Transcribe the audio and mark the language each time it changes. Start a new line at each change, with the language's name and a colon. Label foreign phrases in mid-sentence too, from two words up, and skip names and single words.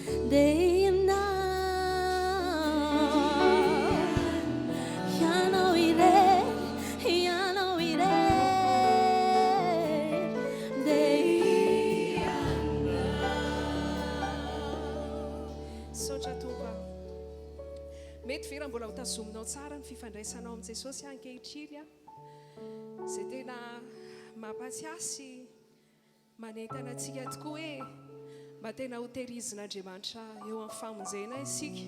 English: day and night. You know it is, you know it is. Day and night.
Malagasy: Saotra tompo mety vera mbola ho tazominao tsara ny fifandraisanao amin'i Jesosy ankehitriny a izay tena mampatsiasy manentana antsika tokoa hoe mba tena ho tehirizin'Andriamanitra eo amin'ny famonjena isika.